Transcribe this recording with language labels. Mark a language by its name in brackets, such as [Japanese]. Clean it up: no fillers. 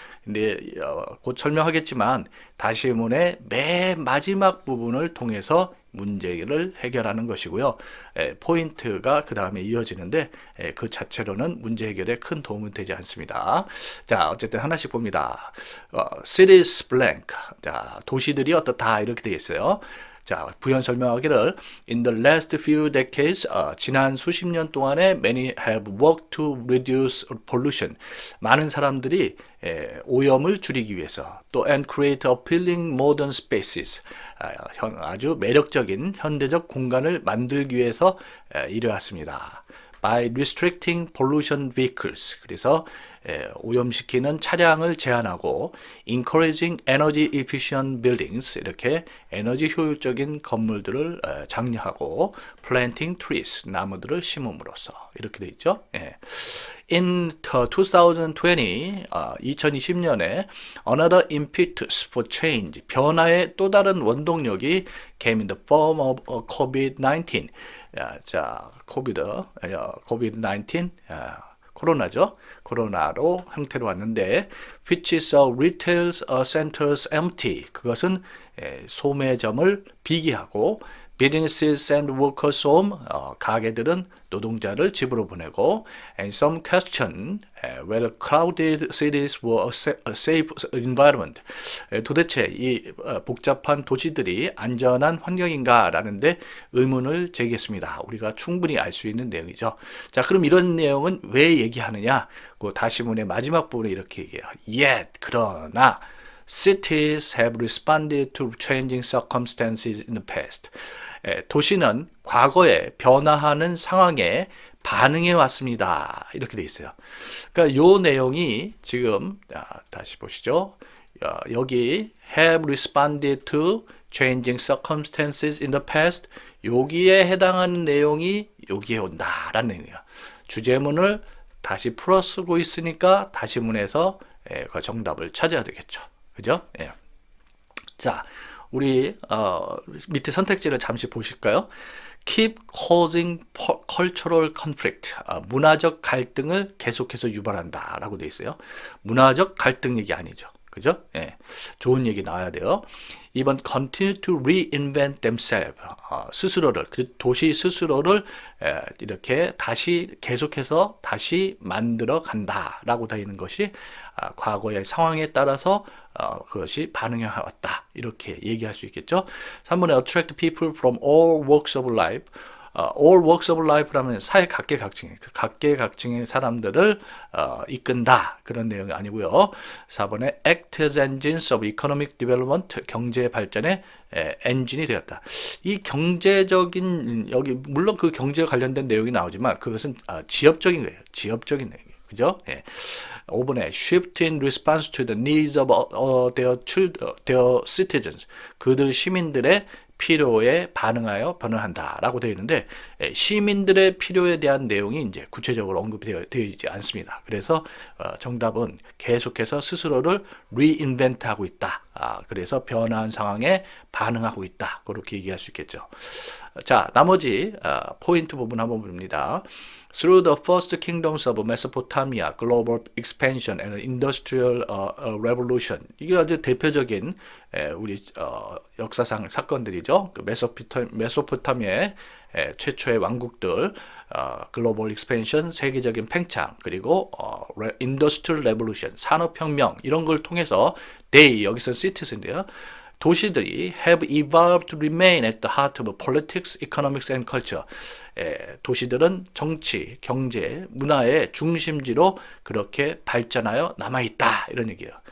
[Korean] 근데 곧 설명하겠지만 다시문의 맨 마지막 부분을 통해서 문제를 해결하는 것이고요. 포인트가 그 다음에 이어지는데 그 자체로는 문제 해결에 큰 도움은 되지 않습니다. 자, 어쨌든 하나씩 봅니다. [English] cities blank. [Korean] 자, 도시들이 어떻다 이렇게 되어 있어요. 자, 부연 설명하기를 [English] In the last few decades, [Korean] 지난 수십 년 동안에 [English] many have worked to reduce pollution. [Korean] 많은 사람들이 오염을 줄이기 위해서 또 [English] and create appealing modern spaces. [Korean] 아주 매력적인 현대적 공간을 만들기 위해서 이뤄왔습니다. [English] By restricting pollution vehicles. [Korean] 그래서 오염시키는 차량을 제한하고 [English] encouraging energy efficient buildings. [Korean] 이렇게 에너지 효율적인 건물들을 장려하고 [English] planting trees. [Korean] 나무들을 심음으로써 이렇게 돼 있죠. [English] In 2020, 2020년에 another impetus for change. [Korean] 변화의 또 다른 원동력이 [English] came in the form of COVID-19. [Korean] 자, COVID-19 코로나죠. 코로나로 형태로 왔는데 [English] which saw retail centers empty. [Korean] 그것은 소매점을 비기하고 [English] businesses and workers home. [Korean] 가게들은 노동자를 집으로 보내고 [English] and some question whether crowded cities were a safe environment. [Korean] 도대체 이 복잡한 도시들이 안전한 환경인가 라는데 의문을 제기했습니다. 우리가 충분히 알 수 있는 내용이죠. 자, 그럼 이런 내용은 왜 얘기하느냐? 그 다시문의 마지막 부분에 이렇게 얘기해요. [English] Yet, [Korean] 그러나 [English] cities have responded to changing circumstances in the past. [Korean] 도시는 과거에 변화하는 상황에 반응해 왔습니다. 이렇게 돼 있어요. 그러니까 요 내용이 지금 다시 보시죠. 여기 [English] have responded to changing circumstances in the past. [Korean] 여기에 해당하는 내용이 여기에 온다라는 내용이에요. 주제문을 다시 풀어 쓰고 있으니까 다시문에서 그 정답을 찾아야 되겠죠. 그죠? 자, 우리 밑에 선택지를 잠시 보실까요? [English] Keep causing cultural conflict. [Korean] 문화적 갈등을 계속해서 유발한다 라고 되어 있어요. 문화적 갈등 얘기 아니죠. 그죠? 좋은 얘기 나와야 돼요. 2번 [English] continue to reinvent themselves. [Korean] 스스로를, 도시 스스로를 이렇게 다시 계속해서 다시 만들어 간다 라고 되어 있는 것이 과거의 상황에 따라서 그것이 반응해 왔다 이렇게 얘기할 수 있겠죠. 3번에 [English] attract people from all walks of life. all walks of life [Korean] 라면 사회 각계각층의 그 각계각층의 사람들을 이끈다 그런 내용이 아니고요. 4번에 [English] act as engines of economic development [Korean] 경제 발전의 엔진이 되었다. 이 경제적인 여기 물론 그 경제와 관련된 내용이 나오지만 그것은 지역적인 거예요. 지역적인 내용. 그죠? 예. 5번에 [English] shift in response to the needs of their citizens. [Korean] 그들 시민들의 필요에 반응하여 변화한다 라고 되어 있는데 시민들의 필요에 대한 내용이 이제 구체적으로 언급되어 있지 않습니다. 그래서 정답은 계속해서 스스로를 reinvent 하고 있다. 그래서 변화한 상황에 반응하고 있다. 그렇게 얘기할 수 있겠죠. 자, 나머지 포인트 부분 한번 봅니다. [English] Through the first kingdoms of Mesopotamia, global expansion and industrial revolution. [Korean] 이게 아주 대표적인 우리 역사상 사건들이죠. 그 메소포타미아의 최초의 왕국들, 글로벌 익스펜션, 세계적인 팽창, 그리고 인더스트리얼 레볼루션, 산업혁명 이런 걸 통해서 they, 여기서 citizen인데요. 도시들이 [English] have evolved to remain at the heart of politics, economics and culture. [Korean] 도시들은 정치, 경제, 문화의 중심지로 그렇게 발전하여 남아있다. 이런 얘기예요.